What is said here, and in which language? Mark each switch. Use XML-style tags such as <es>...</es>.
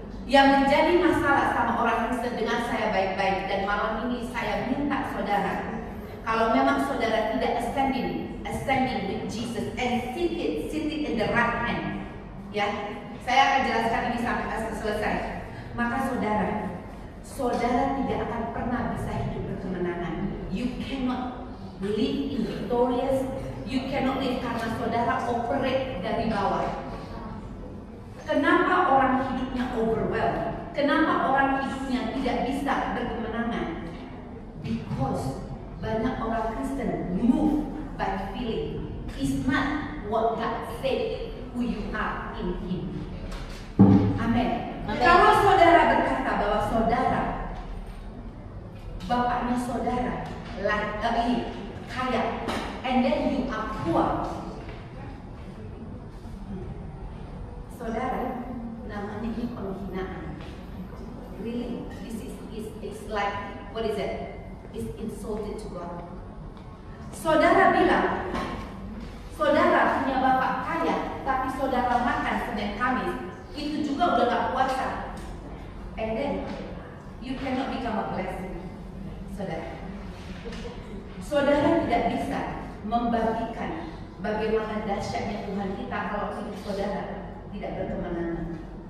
<id>Yang menjadi masalah sama orang Kristen dengan saya baik-baik, dan malam ini saya minta saudara, kalau memang saudara tidak</id> <en>ascending with Jesus and seated in the right hand,</en> <id>ya, saya akan jelaskan ini sampai selesai. Maka saudara tidak akan pernah bisa hidup berkemenangan.</id> <en>You cannot live in victorious. You cannot live</en> <id>karena saudara operate dari bawah. Kenapa orang hidupnya overwhelmed? Kenapa orang hidupnya tidak bisa berkemenangan?</id> <en>Because</en> <id>banyak orang Kristen</id> <en>move by feeling. It's not what God said who you are in Him.</en> <id>Amin. Kalau saudara berkata bahwa saudara, bapaknya saudara lagi kaya,</id> <en>and then you are poor,</en> <id>saudara, namanya ini penghinaan.</id> <en>Really, this is like, what is it? It's insulted to God.</en> <id>Saudara bilang, saudara punya bapak kaya, tapi saudara makan Senin Kamis, itu juga udah gak puasa.</id> <en>And then, you cannot become a blessing,</en> <id>saudara. Saudara tidak bisa membagikan bagaimana dahsyatnya Tuhan kita kalau hidup saudara tidak berkemenangan.</id>